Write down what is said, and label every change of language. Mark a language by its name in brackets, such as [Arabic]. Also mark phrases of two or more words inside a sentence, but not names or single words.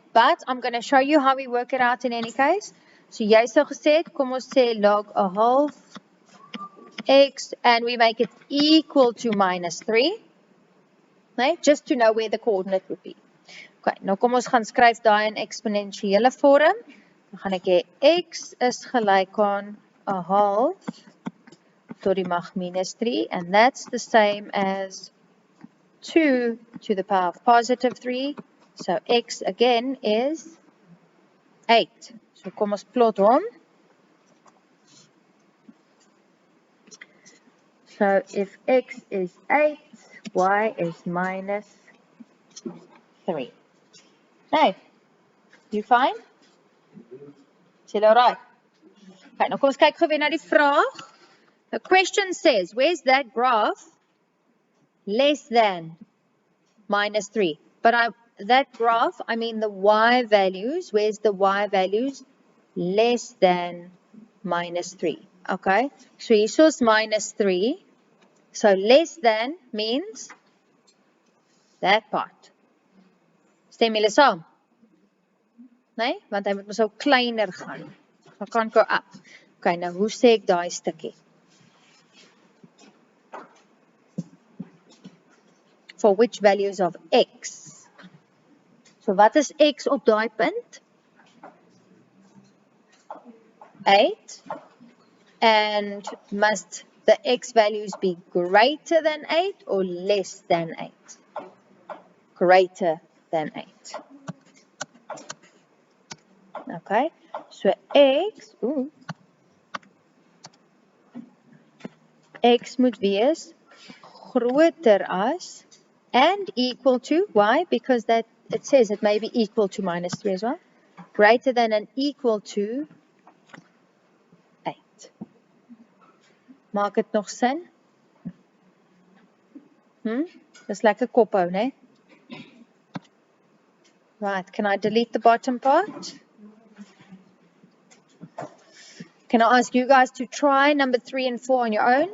[English] But I'm going to show you how we work it out in any case. [Afrikaans] So jy sou gesê het, kom ons sê [English] log a half x and we make it equal to minus 3. Nee, just to know where the coordinate would be. [Afrikaans] Okay, nou kom ons gaan skryf daai in eksponensiële vorm. Dan gaan ek hê x is gelyk aan 'n half tot die mag minus 3, [English] and that's the same as 2 to the power of positive 3. So x again is 8. [Afrikaans] So kom ons plot hom. [English] So if x is 8, y is minus 3. Hey, you fine? Is it all right? [Afrikaans] Okay, nou kom ons kyk gou weer na die vraag. [English] The question says, where's that graph less than minus 3? But that graph, I mean the y values, where's the y values? Less than minus 3. Okay, so [Afrikaans] hier is minus 3. [English] So less than means that part. [Afrikaans] Stem julle saam? Nee, want hy moet mos ook kleiner gaan. [English] So can't go up. [Afrikaans] Okay, nou hoe sê ek daai stukkie? [English] For which values of x? [Afrikaans] So wat is x op daai punt? 8. [English] And must the x values be greater than 8 or less than 8? Greater than 8. Okay, so [Afrikaans] x moet wees groter as [English] and equal to, why? Because that it says it may be equal to minus 3 as well. Greater than and equal to 8. [Afrikaans] Maak dit nog sin? Dis lekker kop hou, né? [English] Right, can I delete the bottom part? Can I ask you guys to try number 3 and 4 on your own?